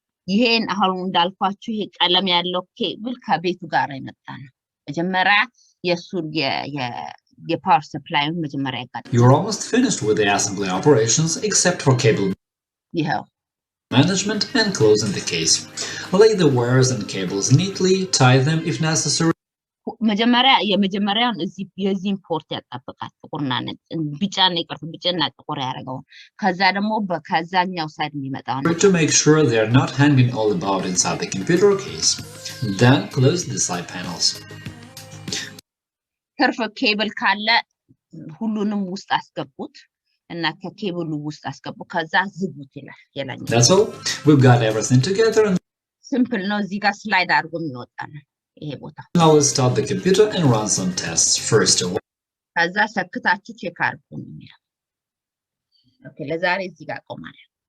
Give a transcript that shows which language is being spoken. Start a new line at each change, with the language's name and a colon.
Amharic: ይሄን አሁን እንዳልኳችሁ ይሄ ቀለም ያለው ኬብል ከቤቱ ጋር የመጣ ነው መጀመሪያ የሱን የፓወር ሰፕላይን መጀመሪያ ያጋጥማል
English: You're almost finished with the assembly operations except for cable management and closing the case. Lay the wires and cables neatly, tie them if necessary.
Amharic: የመጀመሪያውን የዚህ ኢምፖርት ያጣበቃል ጥቁርና ነጭ ቢጫና ጥቁር ያደርገው ከዛ ደግሞ ከዛኛው ሳይድ የሚመጣው
English: to make sure they are not hanging all about inside the computer case. Then close the side panels.
Amharic: ትርፍ ኬብል ካለ ሁሉንም ውስጥ አስገቡት እና ከኬብሉ ውስጥ አስገቡ ከዛ ዝጉት ይላል የላኛው
English: That's all. We've got everything together.
Amharic: ሲምፕል ነው እዚህ ጋር ስላይድ አድርጎ የሚወጣ ነው ይሄ ቦታ
English: Now let's start the computer and run some tests. First of all,
Amharic: ከዛ ሰክታችሁ ቼክ አድርጉ ነው የሚለው ኦኬ ለዛሬ እዚህ ጋር ቆማለሁ